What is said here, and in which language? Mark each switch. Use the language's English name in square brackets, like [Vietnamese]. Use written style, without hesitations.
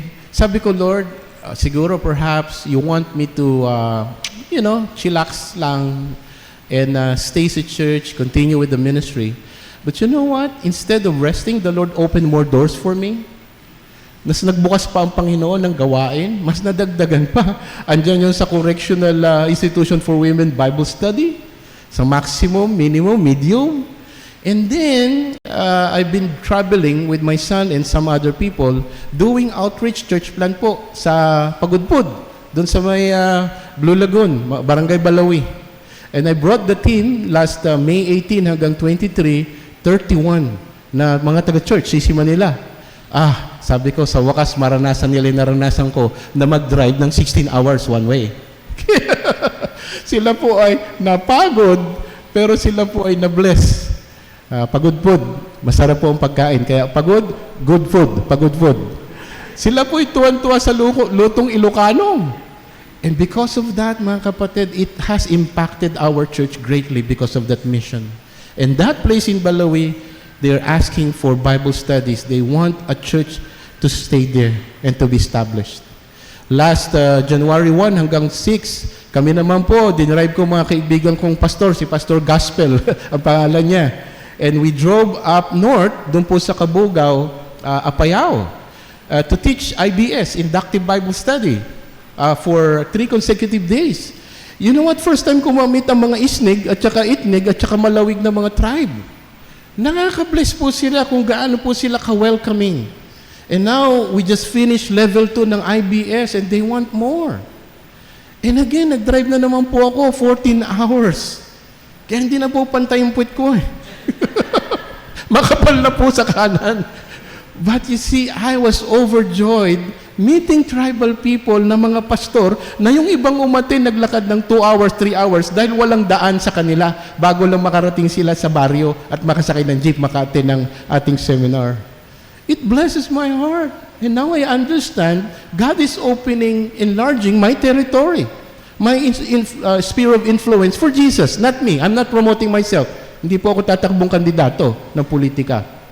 [Filipino] Sabi ko, [English] Lord, [Filipino] siguro [English] perhaps you want me to, chillax [Filipino] lang [English] and stay [Filipino] sa [English] church, continue with the ministry. But you know what? Instead of resting, the Lord opened more doors for me. [Filipino] Mas nagbukas pa ang Panginoon ng gawain, mas nadagdagan pa. Andiyan yun sa Correctional Institution for Women Bible Study, sa [English] maximum, minimum, medium. And then, I've been traveling with my son and some other people doing outreach church plan [Filipino] po sa [English] Pagudpud, [Filipino] doon sa may [English] Blue Lagoon, Barangay Balawi. And I brought the team last May 18 [Filipino] hanggang [English] 23, 31 [Filipino] na mga taga-church, [English] Sisi Manila. [Filipino] Sabi ko, sa wakas, maranasan nila yung naranasan ko na mag-drive ng [English] 16 hours one way. [Filipino] Sila po ay napagod, pero sila po ay na-bless. Pagudpud, masarap po ang pagkain. Kaya pagod, [English] good food, [Filipino] pagod food. Sila po ay tuwan-tuwa sa lutong Ilocano. [English] And because of that, [Filipino] mga kapatid, [English] it has impacted our church greatly because of that mission. And that place in Balawi, they're asking for Bible studies. They want a church to stay there and to be established. Last January [Filipino] 1 hanggang 6, kami naman po, dinrive ko mga kaibigan kong pastor, si Pastor Gospel, ang pangalan niya. [English] And we drove up north, [Filipino] doon po sa [English] Cabugao, Apayao, to teach IBS, Inductive Bible Study, for 3 consecutive days. You know what? First time [Filipino] ko mamit ang mga Isnig at saka Itnig at saka Malawig na mga [English] tribe. [Filipino] Nakaka-bless po sila kung gaano po sila ka-welcoming. [English] And now, we just finished level 2 [Filipino] ng [English] IBS and they want more. And again, [Filipino] nag-drive na naman po ako [English] 14 hours. [Filipino] Kaya hindi na po pantay yung puwet ko eh. Makapal na po sa kanan. [English] But you see, I was overjoyed meeting tribal people [Filipino] na mga pastor na yung ibang umatin naglakad ng 2 hours, 3 hours dahil walang daan sa kanila bago lang makarating sila sa baryo at makasakay ng jeep, maka-attend ng ating seminar. [English] It blesses my heart. And now I understand God is opening, enlarging my territory, my sphere of influence for Jesus, not me. I'm not promoting myself. [Filipino] Hindi po ako tatakbong kandidato ng politika.